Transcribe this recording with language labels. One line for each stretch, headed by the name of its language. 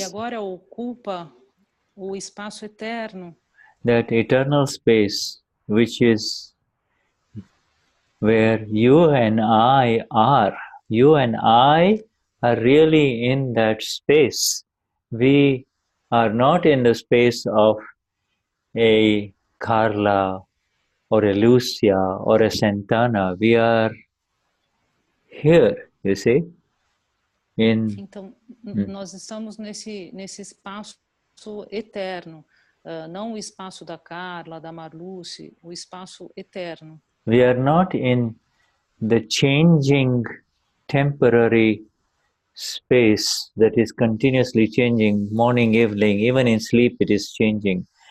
Portuguese: Ele agora ocupa o espaço eterno.
English: That eternal space, which is where you and I are. You and I are really in that space. We are not in the space of a Carla or a Lucia or a Santana. We are here, you see.
Portuguese: Então, nós estamos nesse espaço eterno, não o espaço da Carla, da Marluce, o espaço eterno.
English: We are not in the changing temporary space that is continuously changing, morning, evening, even in sleep it is changing.